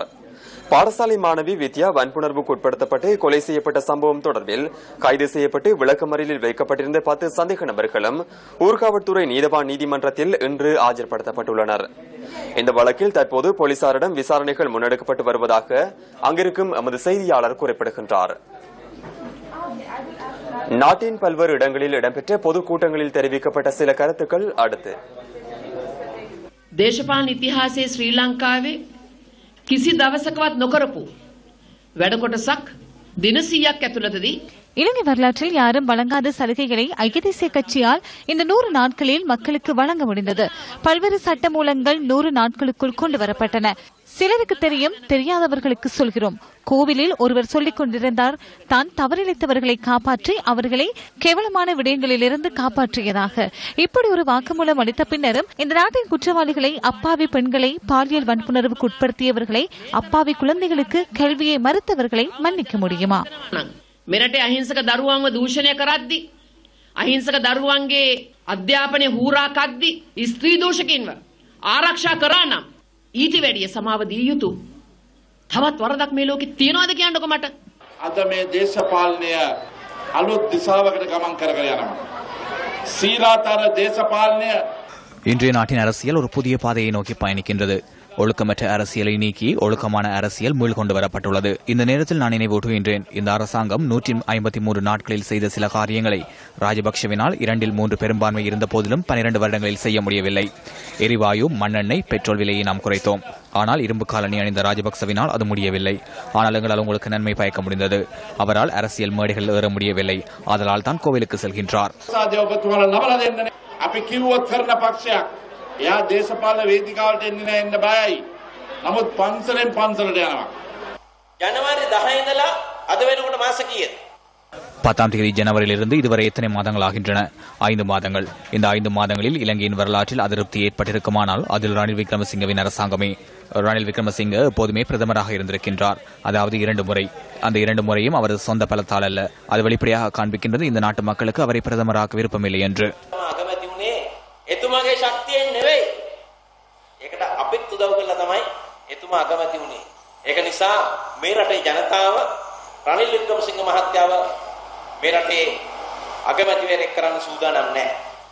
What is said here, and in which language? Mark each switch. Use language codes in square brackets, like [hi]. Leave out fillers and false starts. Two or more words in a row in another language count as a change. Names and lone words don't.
[ta] பாடசாலை மாணவி வித்யா வன்புணர்வுக்கு உட்படுத்தப்பட்டு கொலை செய்யப்பட்ட சம்பவம் தொடர்பில் கைது செய்யப்பட்டு விளக்கமறியலில் வைக்கப்பட்டிருந்த 10 சந்தேக நபர்களும் ஊர்காவல்துறை நீதவான் நீதிமன்றத்தில் இன்று ஆஜர்படுத்தப்பட்டுள்ளனர். இந்த வழக்கில் தற்போது போலீசாரிடம் விசாரணைகள் முன்னெடுக்கப்பட்டு வருவதாக அங்கிருக்கும் எமது செய்தியாளர் குறிப்பிடுகின்றார். நாட்டின் பல்வேறு இடங்களில் இடம்பெற்ற பொதுக்கூட்டங்களில் தெரிவிக்கப்பட்ட சில கருத்துக்கள் அடுத்து. [si] දේශපාලන ඉතිහාසයේ ශ්‍රී ලංකාවේ කිසි දවසකවත් නොකරපු වැඩ කොටසක් දින 100ක් ඇතුළතදී [ta] இலங்கை வரலாற்றில் யாரும் வழங்காத சலுகைகளை ஐக்கிய தேசிய கட்சியால் இந்த 100 நாட்களில் மக்களுக்கு வழங்க முடிந்தது. பல்வேறு சட்ட மூலங்கள் 100 நாட்களுக்குள் கொண்டு வரப்பட்டன. சிலருக்கு தெரியும், தெரியாதவர்களுக்கு சொல்கிறோம். கோவிலில் ஒருவர் சொல்லிக் கொண்டிருந்தார், தான் தவறிழைத்தவர்களை காப்பாற்றி அவர்களை கேவலமான விடயங்களிலிருந்து காப்பாற்றியதாக. இப்படி ஒரு வாக்குமூலம் அளித்த பின்னரும் இந்த நாட்டின் குற்றவாளிகளை, அப்பாவி பெண்களை, பாலியல் வன்புணர்வுக்கு உட்படுத்தியவர்களை, அப்பாவி குழந்தைகளுக்கு கல்வியை மறுத்தவர்களை மன்னிக்க முடியுமா? [si] මෙරටේ අහිංසක දරුවන්ව දූෂණය කරද්දී අහිංසක දරුවන්ගේ අධ්‍යාපනය හූරා කද්දී ස්ත්‍රී දූෂකින්ව ආරක්ෂා කරා නම් ඊට වැඩිය සමාව දිය යුතු තවත් වරදක් මේ ලෝකෙ තියනවාද කියන්නකො මට. අද මේ දේශපාලනය අලුත් දිශාවකට ගමන් කරගෙන යනවා. සීලාතර දේශපාලනය [ta] இன்றைய நாட்டின் அரசியல் ஒரு புதிய பாதையை நோக்கி பயணிக்கின்றது. ஒழுக்கமற்ற அரசியலை நீக்கி ஒழுக்கமான அரசியல் மீள்கொண்டு வரப்பட்டுள்ளது. இந்த நேரத்தில் நான் நினைவூட்டுகின்றேன், இந்த அரசாங்கம் 153 நாட்களில் செய்த சில காரியங்களை ராஜபக்சவினால் 2/3 பெரும்பான்மை இருந்த போதிலும் 12 வருடங்களில் செய்ய முடியவில்லை. எரிவாயு, மண்ணெண்ணெய், பெட்ரோல் விலையை நாம் குறைத்தோம். ஆனால் இரும்பு காலனி அணிந்த ராஜபக்சவினால் அது முடியவில்லை. ஆனால் எங்களால் உங்களுக்கு நன்மை பயக்க முடிந்தது. அவரால் அரசியல் மேடைகள் ஏற முடியவில்லை. அதனால் தான் கோவிலுக்கு செல்கின்றார். [si] එයා දේශපාලන වේදිකාවට එන්නේ නැහැ එන්න බයයි. නමුත් පන්සලෙන් පන්සලට යනවා. ජනවාරි 10 ඉඳලා අද වෙනකොට මාස කීයද? [ta] 10ஆம் தேதி ஜனவரியிலிருந்து இதுவரை எத்தனை மாதங்கள் ஆகின்றன? 5 மாதங்கள். இந்த 5 மாதங்களில் இலங்கையின் வரலாற்றில் அதிருப்தி ஏற்பட்டிருக்குமானால் அதில் ரணில் விக்ரமசிங்கவின் அரசாங்கமே. ரணில் விக்ரமசிங்க எப்போதுமே பிரதமராக இருந்திருக்கின்றார். அதாவது 2 முறை. அந்த 2 முறையும் அவரது சொந்த பலத்தால் அல்ல. அது வெளிப்படையாக காண்பிக்கின்றது இந்த நாட்டு மக்களுக்கு அவரை பிரதமராக விருப்பமில்லை என்று. [si] එතුමාගේ ශක්තියෙන් නෙවෙයි. ඒකට අපිත් උදව් කළා තමයි එතුමා අගමැති වුණේ. ඒක නිසා මේ රටේ ජනතාව රනිල් වික්‍රමසිංහ මහත්තයාව මේ රටේ අගමැතිවරයෙක් කරන්න සූදානම් නැහැ.